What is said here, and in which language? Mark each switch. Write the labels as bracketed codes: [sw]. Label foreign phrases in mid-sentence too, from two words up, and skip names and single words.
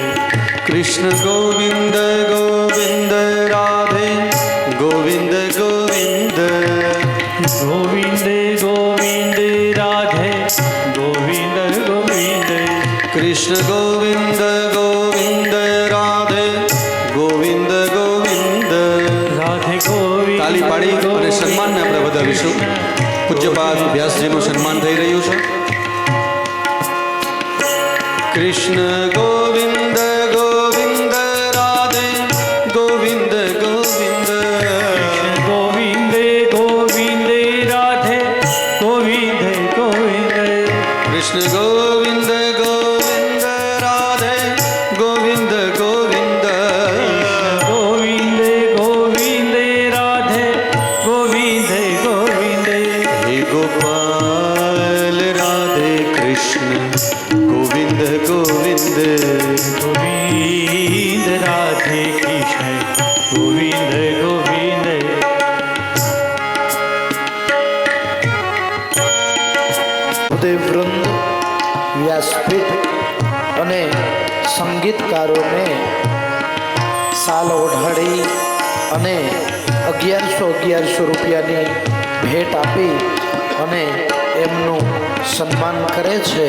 [sa] कृष्ण गोविंद गोविंद राधे गोविंद गोविंद गोविंद गोविंद राधे गोविंद गोविंद कृष्ण गोविंद गोविंद राधे गोविंद गोविंद. राधे गोविंद. [gu] તાલી પાડી અને સન્માનને આપણે વધાવીશું. પૂજ્યપાદ વ્યાસજીનું સન્માન થઈ રહ્યું છે. [sa] કૃષ્ણ ગોવિંદ ગોવિંદ રાધે ગોવિંદ ગોવિંદ गोविंद गोविंद राधे गोविंद गोविंद કૃષ્ણ ગોવિંદ ગોવિંદ રાધે ગોવિંદ ગોવિંદ गोविंद गोविंद राधे गोविंद गोविंद હે ગોપાલ રાધે કૃષ્ણ ગોવિંદ ગોવિંદ गोविंद राधे कृष्ण गोविंद गोविंद [gu] ભૂદેવ વૃંદ, વ્યાસપીઠ અને સંગીતકારોને સાલ ઓઢાડી અને 1100 રૂપિયાની ભેટ આપી અને એમનું સન્માન કરે છે.